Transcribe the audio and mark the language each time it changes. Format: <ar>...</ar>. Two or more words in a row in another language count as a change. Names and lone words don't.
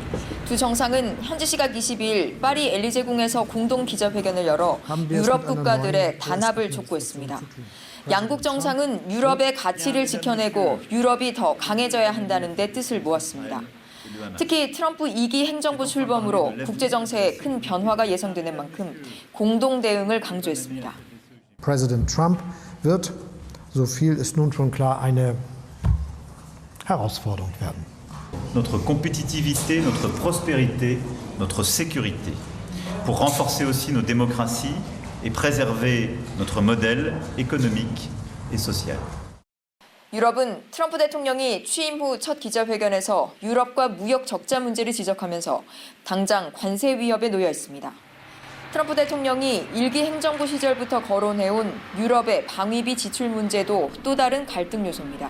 <ko>두 정상은 현지 시각 22일 파리 엘리제궁에서 공동 기자회견을 열어 유럽 국가들의 단합을 촉구했습니다. 양국 정상은 유럽의 가치를 지켜내고 유럽이 더 강해져야 한다는 데 뜻을 모았습니다. 특히 트럼프 2기 행정부 출범으로 국제 정세에 큰 변화가 예상되는 만큼 공동 대응을 강조했습니다.</ko> <de>Präsident Trump wird, so viel ist nun schon klar, eine Herausforderung werden.</de> <fr>Notre compétitivité, notre prospérité, notre sécurité, pour renforcer aussi nos démocraties et préserver notre modèle économique et social.</fr> <ko>유럽은 트럼프 대통령이 취임 후 첫 기자회견에서 유럽과 무역 적자 문제를 지적하면서 당장 관세 위협에 놓여 있습니다. 트럼프 대통령이 1기 행정부 시절부터 거론해온 유럽의 방위비 지출 문제도 또 다른 갈등 요소입니다.</ko>